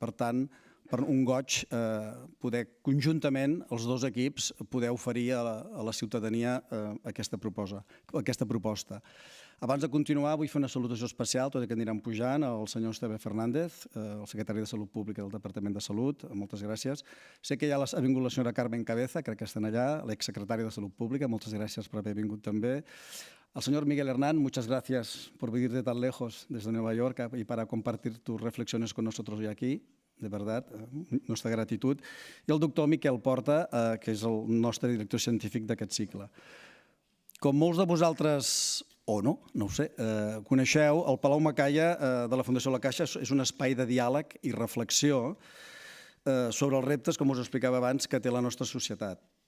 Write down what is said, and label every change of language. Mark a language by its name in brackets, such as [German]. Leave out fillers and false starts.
[Catalan] Per tant, per un goig poder conjuntament, els dos equips, poder oferir a la ciutadania aquesta proposta. Abans de continuar, vull fer una salutació especial, tot i que aniran pujant, al senyor Esteve Fernández, el secretari de Salut Pública del Departament de Salut. Moltes gràcies. Sé que ja ha vingut la senyora Carmen Cabeza, crec que estan allà, l'exsecretari de Salut Pública. Moltes gràcies per haver vingut també. [Spanish] Al señor Miguel Hernán, muchas gracias por venir de tan lejos, desde Nueva York, y para compartir tus reflexiones con nosotros hoy aquí. De verdad, nuestra gratitud. [Catalan] I el doctor Miquel Porta, que és el nostre director científic d'aquest cicle. Com molts de vosaltres, o no, no ho sé, coneixeu, el Palau Macaya de la Fundació La Caixa és un espai de diàleg i reflexió sobre els reptes, com us explicava abans, que té la nostra societat.